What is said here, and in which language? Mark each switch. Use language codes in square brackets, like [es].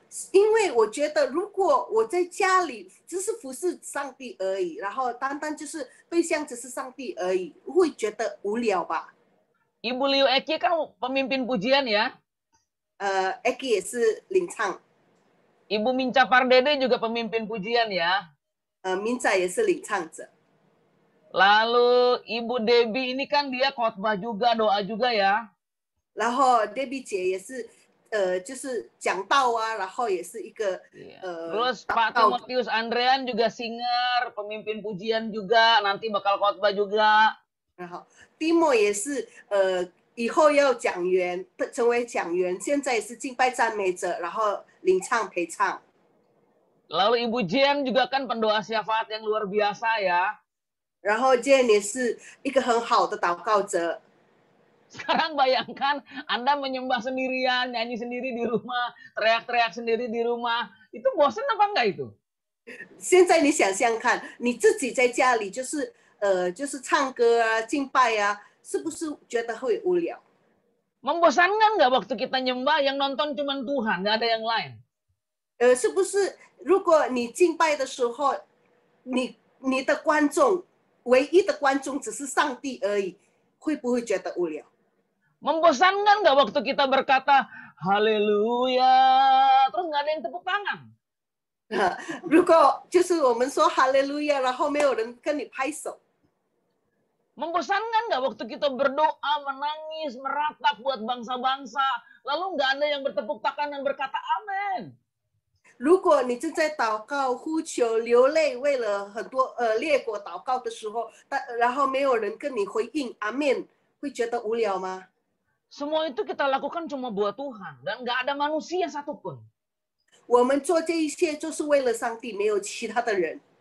[zh] 因为我觉得如果我在家里只是服侍上帝而已，然后单单就是对象只是上帝而已，会觉得无聊吧？ [id] Ibu Liu Eki kan pemimpin pujian ya. [zh] Eki 也是领唱， [id] Ibu Minca Pardede juga pemimpin pujian ya. [zh] 明仔也是领唱者。 [id] Lalu Ibu Debbie ini kan dia khotbah juga, doa juga ya. [zh] 然后 Debbie 姐也是，就是讲道啊，然后也是一个 [id] Terus Pak Timotius Andrean juga singer, pemimpin pujian juga, nanti bakal khotbah juga. [zh] 然后 Timo 也是以后要讲员，成为讲员，现在也是敬拜赞美者，然后领唱陪唱。 [id] Lalu Ibu Jen juga kan pendoa syafaat yang luar biasa ya. [zh] 然后 Jane 也是一个很好的祷告者。 [id] Sekarang bayangkan Anda menyembah sendirian, nyanyi sendiri di rumah, teriak-teriak sendiri di rumah. Itu bosan apa enggak itu? [zh] 现在你想想看，你自己在家里就是唱歌啊、敬拜啊，是不是觉得会无聊？ [id] Membosankan nggak waktu kita nyembah yang nonton cuma Tuhan, nggak ada yang lain? [zh] 是不是如果你敬拜的时候，你的观众唯一的观众只是上帝而已，会不会觉得无聊？ [id] Membosankan nggak waktu kita berkata haleluya, terus nggak ada yang tepuk tangan? [zh] 如果就是我们说哈利路亚，然后没有人跟你拍手。 [id] Membosankan nggak waktu kita berdoa, menangis, meratap buat bangsa-bangsa, lalu nggak ada yang bertepuk tangan dan berkata amin? [zh] 如果你正在祷告、呼求、流泪，为了很多列国祷告的时候，然后没有人跟你回应阿面，会觉得无聊吗？ [id] Semua itu kita lakukan cuma buat Tuhan dan nggak ada manusia satupun. [zh] 我们做这一切就是为了上帝，没有其他的人。